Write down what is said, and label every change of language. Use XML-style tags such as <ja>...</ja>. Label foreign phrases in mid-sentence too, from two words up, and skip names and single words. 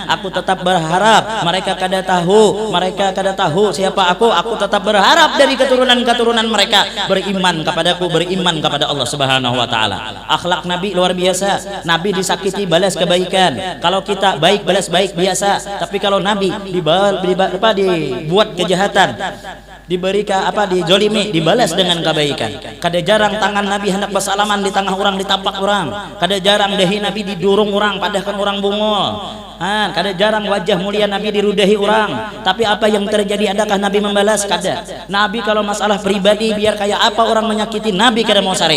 <bjn>Aku tetap berharap mereka kada tahu siapa aku tetap berharap dari keturunan mereka beriman kepadaku, beriman kepada Allah</bjn> <ar>Subhanahu wa taala."</ar> <id>Akhlak Nabi luar biasa. Nabi disakiti balas kebaikan. Kalau kita baik balas baik biasa, tapi kalau Nabi dibuat kejahatan, dijolimi, dibalas dengan kebaikan.</id> <bjn>Kada jarang tangan Nabi hendak bersalaman di tengah orang, ditapak orang. Kada jarang dahi Nabi didurung orang, padahkan orang bungul. Kada jarang wajah mulia Nabi dirudahi orang. Tapi apa yang terjadi? Adakah Nabi membalas? Kada. Nabi kalau masalah pribadi biar kayak apa orang menyakiti Nabi kada mau sarik.</bjn>